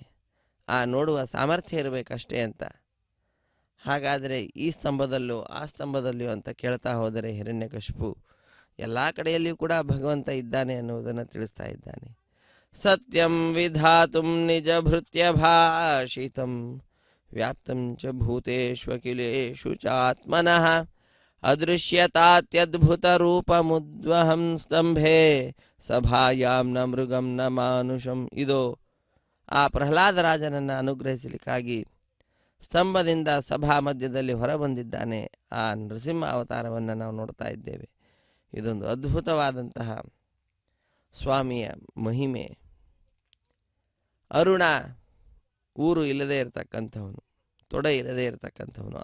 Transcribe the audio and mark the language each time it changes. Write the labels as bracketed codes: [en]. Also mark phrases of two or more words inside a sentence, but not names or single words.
[kn] ಆ ನೋಡುವ ಸಾಮರ್ಥ್ಯ ಇರಬೇಕಷ್ಟೇ ಅಂತ. ಹಾಗಾದರೆ ಈ ಸ್ತಂಭದಲ್ಲೋ ಆ ಸ್ತಂಭದಲ್ಲಿಯೋ ಅಂತ ಕೇಳ್ತಾ ಹೋದರೆ ಹಿರಣ್ಯಕಶಿಪು ಎಲ್ಲ ಕಡೆಯಲ್ಲಿಯೂ ಕೂಡ ಭಗವಂತ ಇದ್ದಾನೆ ಅನ್ನುವುದನ್ನು ತಿಳಿಸ್ತಾ ಇದ್ದಾನೆ. [sa] ಸತ್ಯಂ ವಿಧಾತುಂ ನಿಜ ಭೃತ್ಯ ಭಾಷಿತಂ ವ್ಯಾಪ್ತಂ ಚ ಭೂತೇಷ್ವಖಿಲೇಷು ಚಾತ್ಮನಃ ಅದೃಶ್ಯತಾತ್ಯದ್ಭುತ ರೂಪಮುದ್ವಹಂ ಸ್ತಂಭೆ ಸಭಾಯಾಂ ನ ಮೃಗಂ ನ ಮಾನುಷಂ. [kn] ಇದು ಆ ಪ್ರಹ್ಲಾದರಾಜನನ್ನು ಅನುಗ್ರಹಿಸಲಿಕ್ಕಾಗಿ ಸ್ತಂಭದಿಂದ ಸಭಾ ಮಧ್ಯದಲ್ಲಿ ಹೊರಬಂದಿದ್ದಾನೆ. ಆ ನರಸಿಂಹ ಅವತಾರವನ್ನು ನಾವು ನೋಡ್ತಾ ಇದ್ದೇವೆ. ಇದೊಂದು ಅದ್ಭುತವಾದಂತಹ ಸ್ವಾಮಿಯ ಮಹಿಮೆ. ಅರುಣ ಊರು ಇಲ್ಲದೆ ಇರತಕ್ಕಂಥವನು, ತೊಡೆ ಇಲ್ಲದೆ ಇರತಕ್ಕಂಥವನು.